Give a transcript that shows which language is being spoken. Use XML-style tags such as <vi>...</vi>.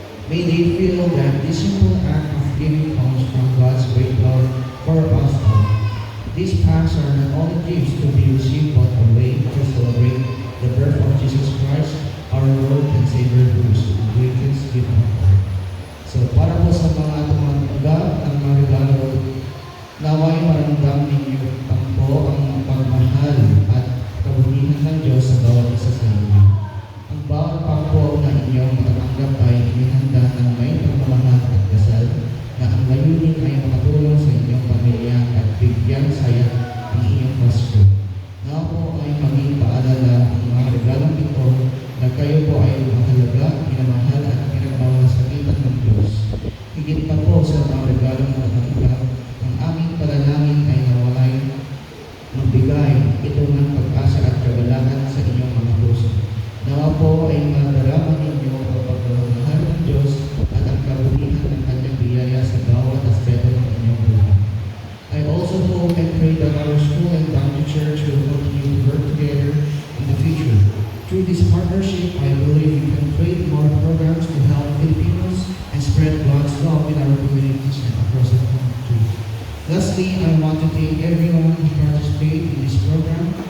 <en>May they feel that this simple act of giving comes from God's great love for us all. These packs are not only gifts to be received but a way to celebrate the birth of Jesus Christ, our Lord and Savior, who is the greatest gift of all.</en> <tl>So para po sa mga tumanggap ng mga regalo, naway maramdam ninyo po ang pagmahal at kabutihan ng Diyos sa bawat isa sa inyo. Ang bawat pangko na inyong matatanggap ay inihanda ng may pagmamahal at dasal na ang layunin ay makatulong sa inyong pamilya at bigyan saya ang inyong Pasko. Na po ay maging paalala ang mga regalong ito na kayo po ay mahalaga, minamahal at pinagmamasalitan ng Diyos. Higit pa po sa mga regalong matatanggap, ang aming panalangin ay nawalay magbigay ito ng pag-asa at kagalakan sa inyong mga puso. Nawa po ay madarama ninyo ang pagmamahal ng Diyos at ang kabutihan ng kanyang biyaya sa bawat aspeto ng inyong buhay.</tl> <en>I also hope and pray that our school and Bounty Church will continue to work together in the future. Through this partnership, I believe we can create more programs to help Filipinos and spread God's love in our communities and across the country. Lastly, I want to thank everyone who participated in this program.</en>